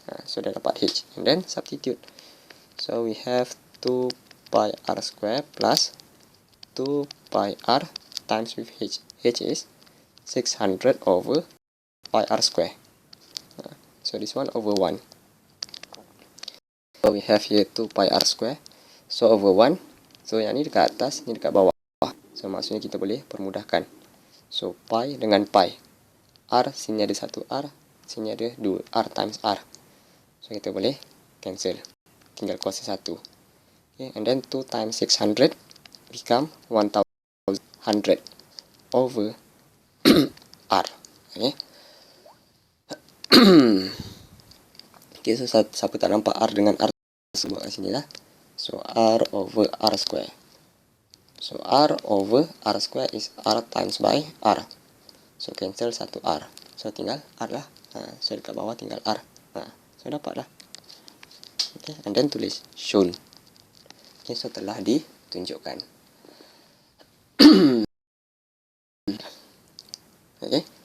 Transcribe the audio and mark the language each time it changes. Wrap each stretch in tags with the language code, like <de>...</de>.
<en>So</en> <ms>dah dapat</ms> <en>h. And then substitute. So we have 2 pi r square plus 2 pi r times with h. H is 600 over pi r square. So this one over 1. So we have here 2 pi r square. So over 1.</en> <ms>So yang ni dekat atas, ni dekat bawah. So maksudnya kita boleh permudahkan. So pi dengan pi.</ms> <en>R, sini ada 1 r. Sini ada 2 r times r.</en> <ms>So kita boleh cancel. Tinggal kuasa 1.</ms> <en>Okay, and then 2 times 600 become 1100 over r. Okay.</en> <ms>Okay, so siapa tak nampak r dengan r, sebut kat sini lah.</ms> <en>So r over r square. So r over r square is r times by r. So cancel 1 r. So</en> <ms>tinggal r lah. So dekat bawah tinggal r.</ms> <en>So</en> <ms>dapat lah.</ms> <en>Okay, and then</en> <ms>tulis</ms> <en>shown. Okay, so</en> <ms>telah ditunjukkan.</ms> <en>Okay.</en>